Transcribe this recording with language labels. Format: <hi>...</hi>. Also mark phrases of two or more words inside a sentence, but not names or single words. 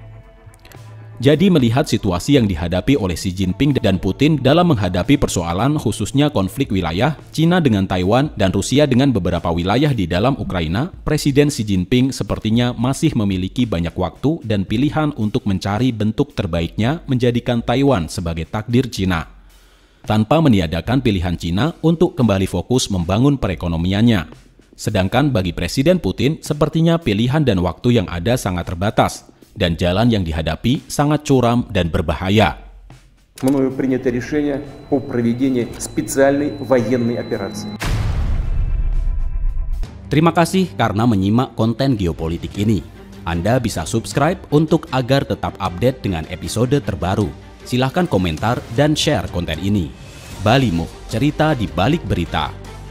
<id>Jadi melihat situasi yang dihadapi oleh Xi Jinping dan Putin dalam menghadapi persoalan khususnya konflik wilayah, Cina dengan Taiwan dan Rusia dengan beberapa wilayah di dalam Ukraina, Presiden Xi Jinping sepertinya masih memiliki banyak waktu dan pilihan untuk mencari bentuk terbaiknya menjadikan Taiwan sebagai takdir Cina, tanpa meniadakan pilihan Cina untuk kembali fokus membangun perekonomiannya. Sedangkan bagi Presiden Putin, sepertinya pilihan dan waktu yang ada sangat terbatas, dan jalan yang dihadapi sangat curam dan berbahaya.</id> <ru>Мною принято решение о проведении специальной военной операции.</ru> <id>Terima kasih karena menyimak konten geopolitik ini. Anda bisa subscribe untuk agar tetap update dengan episode terbaru. Silahkan komentar dan share konten ini. Bali Move, cerita di balik berita.</id>